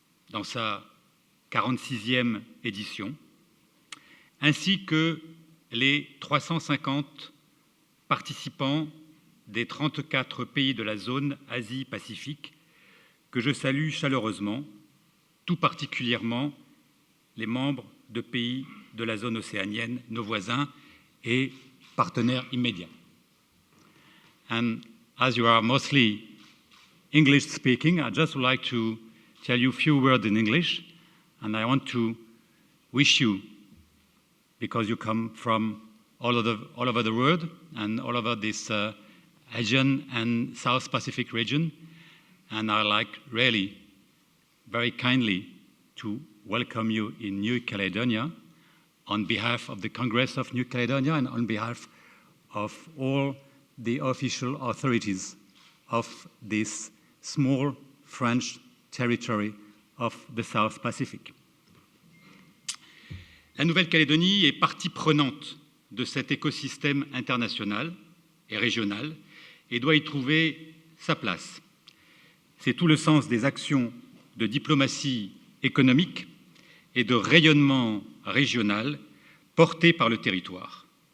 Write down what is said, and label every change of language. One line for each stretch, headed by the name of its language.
French: dans sa 46e édition, ainsi que les 350 participants des 34 pays de la zone Asie-Pacifique, que je salue chaleureusement, tout particulièrement les membres de pays de la zone océanienne, nos voisins et partenaires immédiats.
English: And as you are mostly English speaking, I just would like to tell you a few words in English, and I want to wish you, because you come from all over the world and all over this Asian and South Pacific region, and I like really very kindly to welcome you in New Caledonia on behalf of the Congress of New Caledonia and on behalf of all the official authorities of this small French territory of the South Pacific.
French: La Nouvelle-Calédonie est partie prenante de cet écosystème international et régional et doit y trouver sa place. C'est tout le sens des actions de diplomatie économique et de rayonnement régional portées par le territoire.